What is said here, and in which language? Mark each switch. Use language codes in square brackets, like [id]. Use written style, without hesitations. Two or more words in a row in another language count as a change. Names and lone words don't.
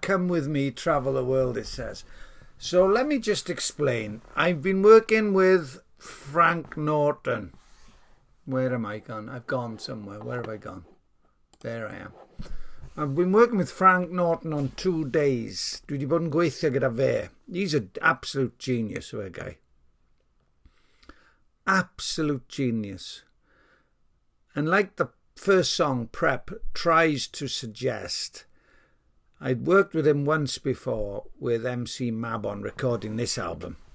[en] Come with me, travel the world, it says. So let me just explain. I've been working with Frank Norton. Where am I gone? I've gone somewhere. Where have I gone? There I am. I've been working with Frank Norton on 2 days. [cy] Dwi 'di bod yn gweithio gyda fe. [en] He's an absolute genius, that guy. Absolute genius. And like the first song, Prep, tries to suggest, I'd worked with him once before with MC Mabon recording this album.